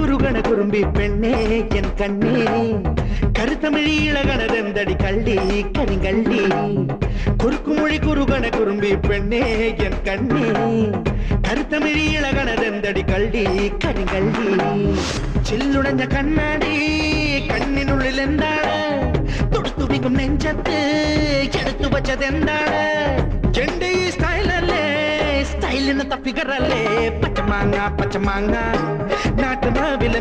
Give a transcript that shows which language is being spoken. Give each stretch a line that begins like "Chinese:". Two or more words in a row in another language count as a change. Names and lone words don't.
Tamil: குருகண குறும்பி பெண்ணே என் கண்ணே கருத்தமிழி இளகணதெந்தடி கள்ளி கரிங்கள்ளி குறுக்கு மொழி குருகண குறும்பி பெண்ணே என் கண்ணே கருத்தமிழி இளகணதெந்தடி கள்ளி கரிங்கள்ளி ചില്ലുടഞ്ഞ
Malayalam: കണ്ണാടി കണ്ണിനുള്ളിൽ എന്താണ് തൊടുത്തുടിക്കും നെഞ്ചത്ത് എടുത്തു വച്ചതെന്താണ് എന്റെ ഈ സ്റ്റൈലല്ലേ സ്റ്റൈലിനത്ത ഫിഗറല്ലേ പച്ചമാങ്ങ പച്ചമാങ്ങ നാട്ടുമാവിലെ